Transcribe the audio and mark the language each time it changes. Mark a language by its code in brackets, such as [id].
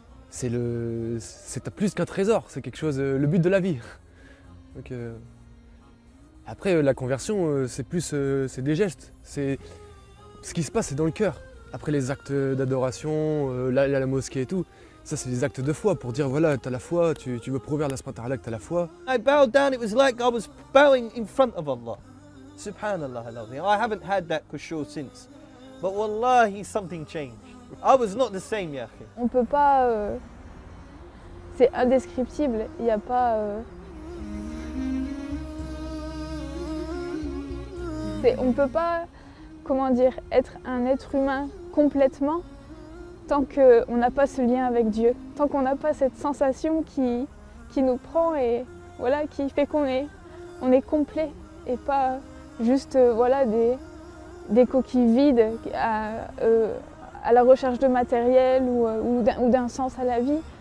[fr] C'est plus qu'un trésor, c'est quelque chose, le but de la vie. Donc, après, la conversion, c'est des gestes. Ce qui se passe, c'est dans le cœur. Après les actes d'adoration, la mosquée et tout, ça c'est des actes de foi pour dire voilà, tu as la foi, tu veux prouver à Allah subhanahu wa ta'ala que tu as la foi. [en] I bowed down, it was like I was bowing in front of Allah. Subhanallah al-azim. I haven't had that khushu since. But wallahi, something changed. I was not the same, ya akhi. [fr] On peut pas... c'est indescriptible, il n'y a pas... on peut pas, comment dire, être un être humain complètement tant qu'on n'a pas ce lien avec Dieu, tant qu'on n'a pas cette sensation qui nous prend et voilà, qui fait qu'on est complet et pas juste voilà, des coquilles vides à la recherche de matériel ou d'un sens à la vie.